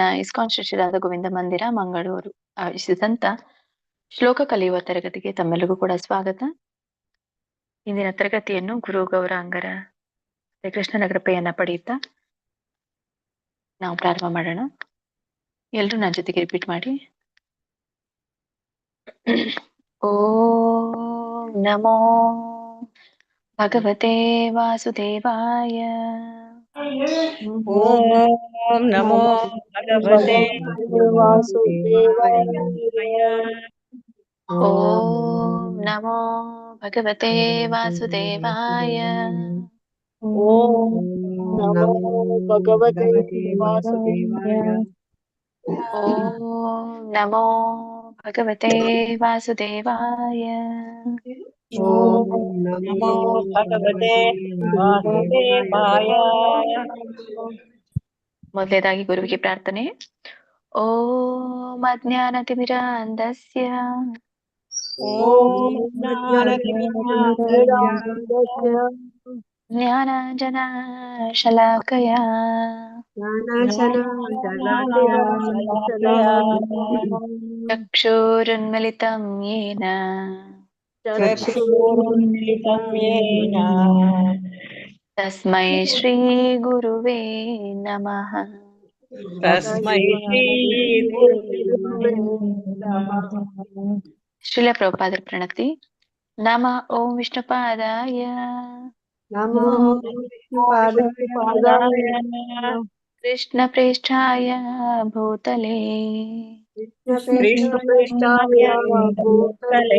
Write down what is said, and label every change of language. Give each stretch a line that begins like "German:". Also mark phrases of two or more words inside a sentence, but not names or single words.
Kannada: ಇಸ್ಕಾನ್ ಶ್ರೀ ರಾಧಾ ಗೋವಿಂದ ಮಂದಿರ ಮಂಗಳೂರು ಆಯೋಜಿಸಿದಂತ ಶ್ಲೋಕ ಕಲಿಯುವ ತರಗತಿಗೆ ತಮ್ಮೆಲ್ಲರಿಗೂ ಕೂಡ ಸ್ವಾಗತ. ಇಂದಿನ ತರಗತಿಯನ್ನು ಗುರು ಗೌರಾಂಗರ ಕೃಷ್ಣನ ಕೃಪೆಯನ್ನ ಪಡೆಯುತ್ತಾ ನಾವು ಪ್ರಾರಂಭ ಮಾಡೋಣ. ಎಲ್ರೂ ನನ್ನ ಜೊತೆಗೆ ರಿಪೀಟ್ ಮಾಡಿ.
Sanskrit: ಓಂ ನಮೋ ಭಗವತೆ ವಾಸುದೇವಾಯ. ಓಂ ನಮೋ ಭಗವತೆ ವಾಸುದೇವಾಯ. ಓಂ ನಮೋ ಭಗವತೆ ವಾಸುದೇವಾಯ. ಓಂ ನಮೋ ಭಗವತೆ ವಾಸುದೇವಾಯ. ಓಂ ನಮೋ ಭಗವತೆ ವಾಸುದೇವಾಯ. ಓಂ ನಮೋ ಭಗವತೆ ವಾಸುದೇವಾಯ.
Kannada: ಮೊದಲನೇದಾಗಿ ಗುರುವಿಗೆ ಪ್ರಾರ್ಥನೆ.
Sanskrit: ಓಂ ಅಜ್ಞಾನತಿಮಿರಾಂಧಸ್ಯ ಓಂ ಜ್ಞಾನತಿಮಿರಾಂಧಸ್ಯ ಜ್ಞಾನಾಂಜನಶಲಾಕಯ ಚಕ್ಷುರುನ್ಮಿಲಿತಂ ಯೇನ ಚಕ್ಷುರುನ್ಮಿಲಿತಂ ಯೇನ ತಸ್ಮೈ ಶ್ರೀ ಗುರುವೇ ನಮಃ. ತಸ್ಮೈ ಶ್ರೀ ಗುರುವೇ ನಮಃ.
Kannada: ಶ್ರೀಲ ಪ್ರಭುಪಾದರ ಪ್ರಣತಿ.
Sanskrit: ನಮ ಓಂ ವಿಷ್ಣುಪಾದಾಯ ನಮೋ ವಿಷ್ಣುಪಾದಾಯ ಕೃಷ್ಣ ಪ್ರೇಷ್ಠಾಯ ಭೂತಲೆ ಕೃಷ್ಣಪ್ರೇಷ್ಠಾಯ ಭೂತಲೆ